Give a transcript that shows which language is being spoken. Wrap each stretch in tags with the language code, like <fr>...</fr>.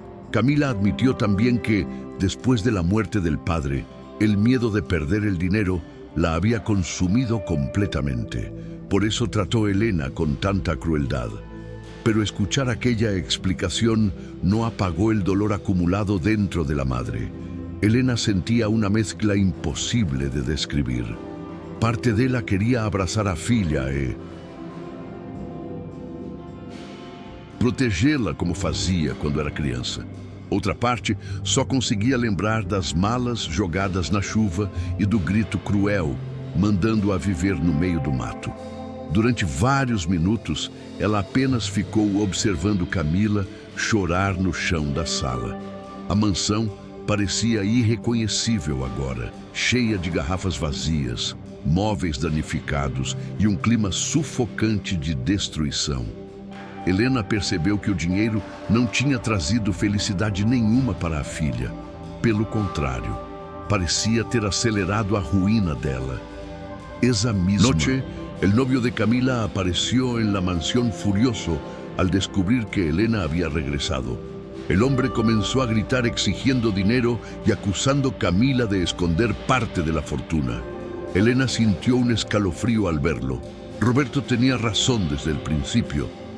<es>Camila admitió también que, después de la muerte del padre, el miedo de perder el dinero la había consumido completamente. Por eso trató a Elena con tanta crueldad. Pero escuchar aquella explicación no apagó el dolor acumulado dentro de la madre. Elena sentía una mezcla imposible de describir. Parte de ella quería</es> <pt>abrazar a filha e protegê-la como fazia quando era criança. Outra parte só conseguia lembrar das malas jogadas na chuva e do grito cruel, mandando-a viver no meio do mato. Durante vários minutos, ela apenas ficou observando Camila chorar no chão da sala. A mansão parecia irreconhecível agora, cheia de garrafas vazias, móveis danificados e um clima sufocante de destruição. Helena percebeu que o dinheiro não tinha trazido felicidade nenhuma para a filha. Pelo contrário, parecia ter acelerado a ruína dela.</pt> <es>Esa misma noche, el novio de Camila apareció en la mansión furioso al descubrir que Helena había regresado. El hombre comenzó a gritar exigiendo dinero y acusando a Camila de esconder parte de la fortuna. Helena sintió un escalofrío al verlo. Roberto tenía razón desde el principio.</es>